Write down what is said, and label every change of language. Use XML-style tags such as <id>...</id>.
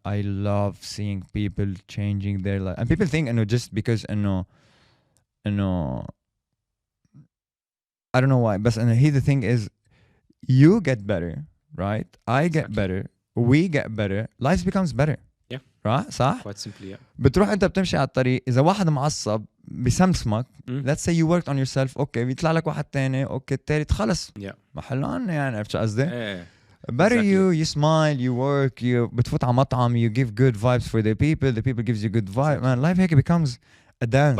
<en>I love seeing people changing their life, and people think just because</en> <ar>إنه</ar> <en>I don't know why</en> <ar>بس إنه</ar> <en>he the thing is you get better right I get better we get better life becomes better Yeah. right</en> <ar>صح</ar> <en>Quite simply, yeah.</en> <ar>بتروح انت بتمشي على الطريق اذا واحد معصب بسمسمك</ar> <en>let's say you worked on yourself</en> <ar>اوكي بيطلع لك واحد تاني اوكي التالت خلص</ar> <en>Yeah.</en> <ar>محلان يعني عرفت شو قصدي</ar> <en>better exactly. you smile you work you</en> <ar>بتفوت على مطعم</ar> <en>you give good vibes for the people gives you good vibe man life</en> <ar>هيك</ar> <en>becomes a dance</en>